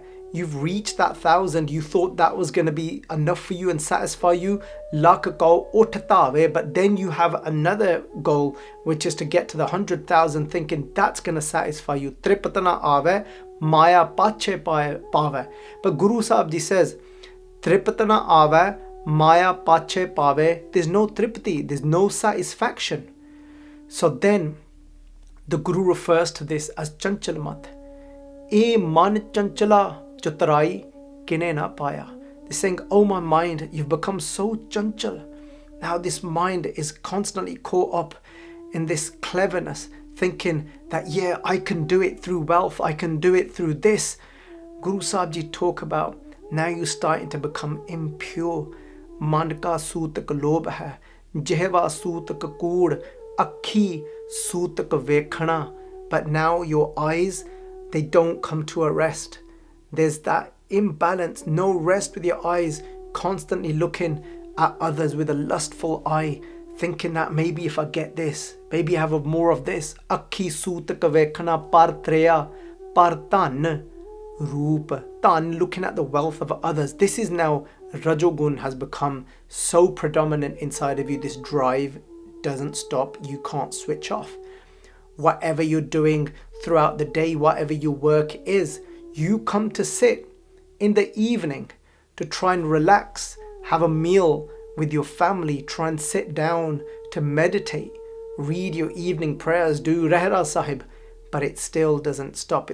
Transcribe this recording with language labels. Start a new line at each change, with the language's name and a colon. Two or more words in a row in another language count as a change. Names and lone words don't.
English: You've reached that 1,000, you thought that was going to be enough for you and satisfy you,
Punjabi: ਲਾਖ ਕਉ ਉਠਾਵੈ,
English: but then you have another goal, which is to get to the 100,000, thinking that's going to satisfy you.
Punjabi: ਤ੍ਰਿਪਤਿ ਨ ਆਵੈ ਮਾਇਆ ਪਾਛੈ ਪਾਵੈ.
English: But Guru Sahib Ji says,
Punjabi: ਤ੍ਰਿਪਤਿ ਨ ਆਵੈ ਮਾਇਆ ਪਾਛੈ ਪਾਵੈ,
English: there's no tripati, there's no satisfaction. So then the Guru refers to this as chanchalamat.
Punjabi: ਇਹੁ ਮਨੁ ਚੰਚਲੁ ਚਤੁਰਾਈ ਕਿਨੈ ਨ ਪਾਇਆ.
English: They're saying, oh my mind, you've become so chanchal. Now this mind is constantly caught up in this cleverness, thinking that, yeah, I can do it through wealth, I can do it through this. Guru Sahib Ji talk about, now you're starting to become impure.
Punjabi: ਮਨ ਕਾ ਸੂਤਕੁ ਲੋਭੁ ਹੈ ਜਿਹਵਾ ਸੂਤਕੁ ਕੂੜੁ ਅਖੀ ਸੂਤਕੁ ਵੇਖਣਾ.
English: But now your eyes, they don't come to a rest. There's that imbalance, no rest with your eyes, constantly looking at others with a lustful eye, thinking that maybe if I get this, maybe I have more of this.
Punjabi: ਅਖੀ ਸੂਤਕੁ ਵੇਖਣਾ ਪਰ ਤ੍ਰਿਅ ਪਰ ਧਨ ਰੂਪੁ. Tan,
English: looking at the wealth of others. This is now, Rajogun has become so predominant inside of you. This drive doesn't stop. You can't switch off. Whatever you're doing throughout the day, whatever your work is, you come to sit in the evening to try and relax, have a meal with your family, try and sit down to meditate, read your evening prayers, do Rehra Sahib, but it still doesn't stop.